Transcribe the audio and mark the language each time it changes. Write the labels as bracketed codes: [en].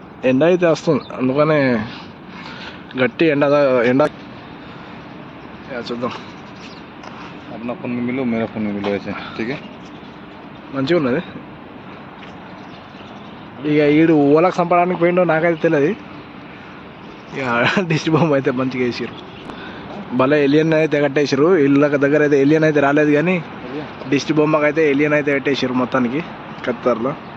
[te] ఎండ అయితే వస్తుంది, అందుకనే గట్టి ఎండ చూద్దాం. [hi] अपना फोन में मिलो, मेरा फोन में मिलो, ऐसे ठीक है. [te] మంచిగా ఉన్నది. ఇక ఈడు ఓలకు చంపడానికి పోయిండో నాకైతే తెలియదు. ఇక దిష్టి బొమ్మ అయితే మంచిగా వేసారు. భలే ఎలియన్ అయితే కట్టేసారు. ఇళ్ళ దగ్గర అయితే ఎలియన్ అయితే రాలేదు, కానీ దిష్టి బొమ్మకి అయితే ఎలియన్ అయితే పెట్టేసారు మొత్తానికి కత్తర్లో.